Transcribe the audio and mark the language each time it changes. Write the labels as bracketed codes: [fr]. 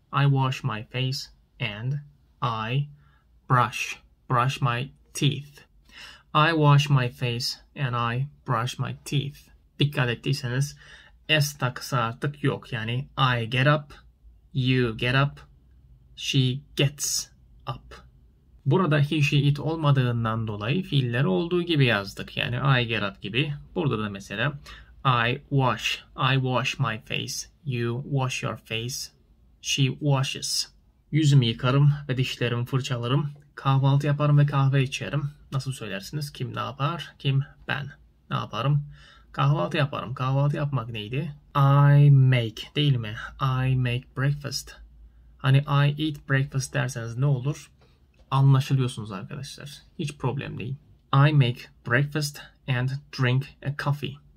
[en] I wash my face and I brush my teeth. I wash my face and I brush my teeth. [tr] Dikkat ettiyseniz S takısı artık yok. [en] Yani I get up, you get up, she gets up. [tr] Burada he, she, it olmadığından dolayı fiilleri olduğu gibi yazdık. [en] Yani I get up gibi. [tr] Burada da mesela [en] I wash my face, you wash your face, she washes. [tr] Yüzümü yıkarım ve dişlerimi fırçalarım. Kahvaltı yaparım ve kahve içerim. Nasıl söylersiniz? Kim ne yapar? Kim? Ben. Ne yaparım? Kahvaltı yaparım. Kahvaltı yapmak neydi? [en] I make [tr] değil mi? [en] I make breakfast. Hani I eat breakfast [tr] derseniz ne olur? Anlaşılıyorsunuz arkadaşlar. Hiç problem değil. [en] I make breakfast and drink a coffee.